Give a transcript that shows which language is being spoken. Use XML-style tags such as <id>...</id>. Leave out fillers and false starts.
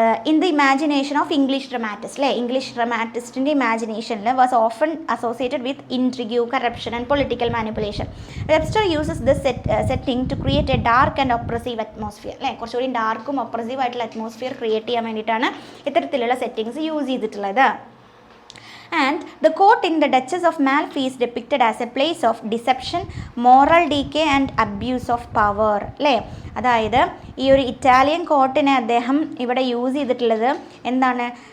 <en>In the imagination of English dramatists, English dramatist's imagination was often associated with intrigue, corruption and political manipulation. Webster uses this setting to create a dark and oppressive atmosphere.</en> <ml>കുറച്ചുകൂടി ഡാർക്കും oppressive ആയിട്ടുള്ള atmosphere create ചെയ്യാൻ വേണ്ടിയിട്ടാണ് ഇത്തരത്തിലുള്ള settings use ചെയ്തിട്ടുള്ളത്.</ml> <en>And the court in the Duchess of Malfi is depicted as a place of deception, moral decay and abuse of power.</en> <ml>അല്ലേ, അതായത് ഈ ഒരു ഇറ്റാലിയൻ കോർട്ടിനെ അദ്ദേഹം ഇവിടെ യൂസ് ചെയ്തിട്ടുള്ളത് എന്താണ്?</ml>